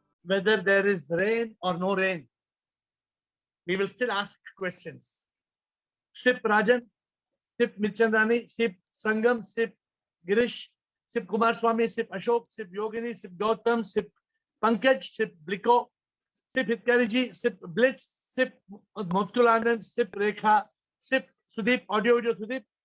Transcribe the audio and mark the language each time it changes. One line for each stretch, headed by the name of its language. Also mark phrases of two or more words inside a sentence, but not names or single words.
English: whether there is rain or no rain. We will still ask questions. Sip Rajan, Sip Mirchandani, Sip Sangam, Sip Girish, Sip Kumar Swami, Sip Ashok, Sip Yogini, Sip Gautam, Sip Pankaj, Sip Bliko, Sip Hitkariji, Sip Bliss, Sip Mottulanand, Sip Rekha, Sip Sudeep, audio Sudeep,